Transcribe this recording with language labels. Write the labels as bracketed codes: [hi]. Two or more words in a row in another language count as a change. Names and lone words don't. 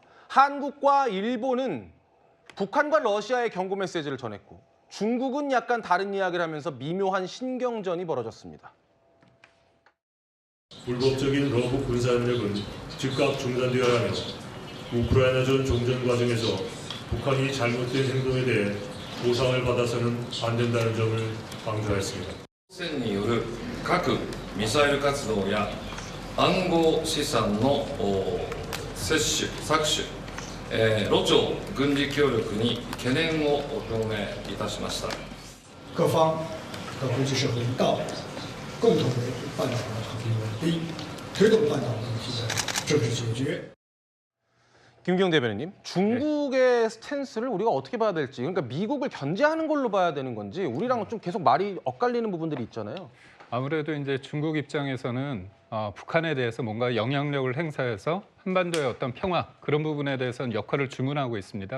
[ko] 한국과 일본은 북한과 러시아의 경고 메시지를 전했고 중국은 약간 다른 이야기를 하면서 미묘한 신경전이 벌어졌습니다. 불법적인 러북 군사협력은 즉각 중단되어야 하며 우크라이나전 종전 과정에서 북한이 잘못된 행동에 대해 보상을 받아서는 안 된다는 점을 강조했습니다. [ja] による核・ミサイル活動や暗号資産の摂取・搾取、ロ朝軍事協力に懸念を表明いたしました。 [zh] 各方和国际社会一道，共同维护半岛的和平稳定，推动半岛问题的政治解决。 [ko] 김기용 대변인님, 중국의 스탠스를 우리가 어떻게 봐야 될지, 그러니까 미국을 견제하는 걸로 봐야 되는 건지 우리랑은 좀 계속 말이 엇갈리는 부분들이 있잖아요. 아무래도 이제 중국 입장에서는 북한에 대해서 뭔가 영향력을 행사해서 한반도의 어떤 평화 그런 부분에 대해서는 역할을 주문하고 있습니다.